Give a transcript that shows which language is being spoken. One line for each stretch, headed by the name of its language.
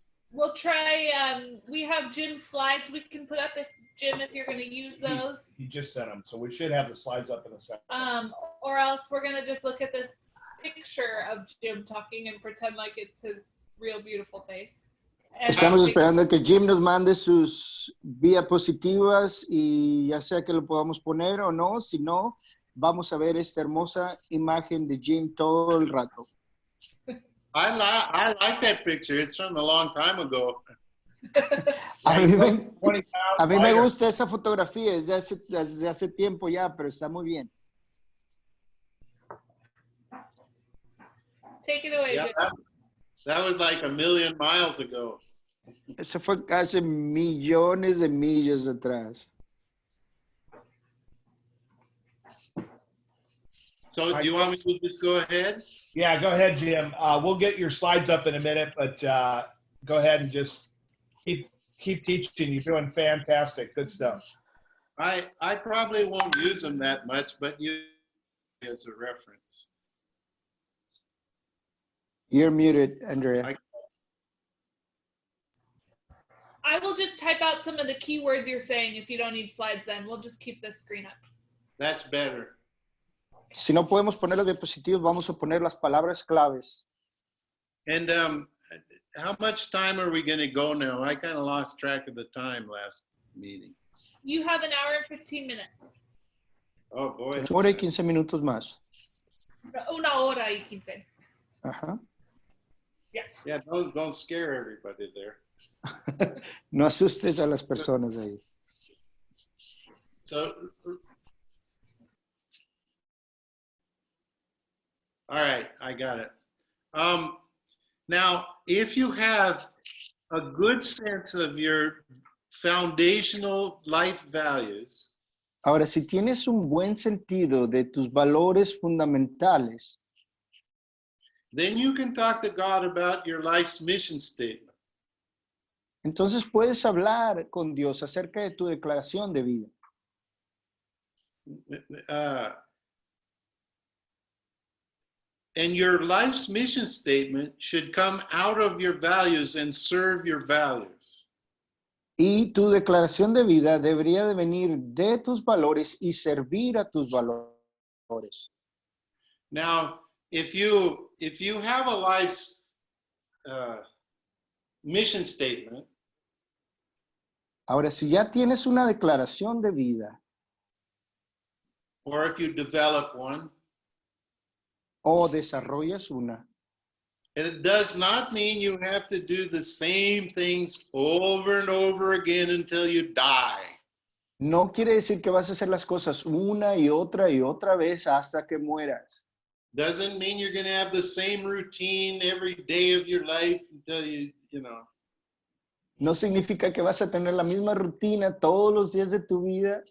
English: We'll try, we have Jim's slides we can put up if you're going to use those. He just sent them, so we should have the slides up in a second. Or else we're going to just look at this picture of Jim talking and pretend like it's his real beautiful face.
Spanish: Estamos esperando que Jim nos mande sus diapositivas y ya sea que lo podamos poner o no, si no, vamos a ver esta hermosa imagen de Jim todo el rato.
English: I like that picture. It's from a long time ago.
Spanish: A mí me gusta esa fotografía desde hace tiempo ya, pero está muy bien.
English: Take it away, Yeah, Jim. that was like a million miles ago.
Spanish: Eso fue hace millones de millas atrás.
English: So do you want me to just go ahead? Yeah, go ahead, Jim. We'll get your slides up in a minute, but go ahead and just keep teaching. You're doing fantastic. Good stuff. I probably won't use them that much, but you as a reference. You're muted, Andrea. I will just type out some of the keywords you're saying if you don't need slides then. We'll just keep this screen up. That's better.
Spanish: Si no podemos poner los diapositivos, vamos a poner las palabras claves.
English: And how much time are we going to go now? I kind of lost track of the time last meeting. You have an hour and 15 minutes. Oh, boy.
Spanish: Hora y 15 minutos más. Una hora y 15. Ajá.
English: Yeah, don't scare everybody there.
Spanish: No asustes a las personas ahí.
English: So, all right, I got it. Now, if you have a good sense of your foundational life values,
Spanish: Ahora, si tienes un buen sentido de tus valores fundamentales,
English: then you can talk to God about your life's mission statement.
Spanish: entonces puedes hablar con Dios acerca de tu declaración de vida.
English: And your life's mission statement should come out of your values and serve your values.
Spanish: Y tu declaración de vida debería de venir de tus valores y servir a tus valores.
English: Now, if you have a life's mission statement,
Spanish: Ahora, si ya tienes una declaración de vida,
English: or if you develop one,
Spanish: o desarrollas una,
English: It does not mean you have to do the same things over and over again until you die.
Spanish: No quiere decir que vas a hacer las cosas una y otra vez hasta que mueras.
English: Doesn't mean you're going to have the same routine every day of your life until you know.
Spanish: No significa que vas a tener la misma rutina todos los días de tu vida.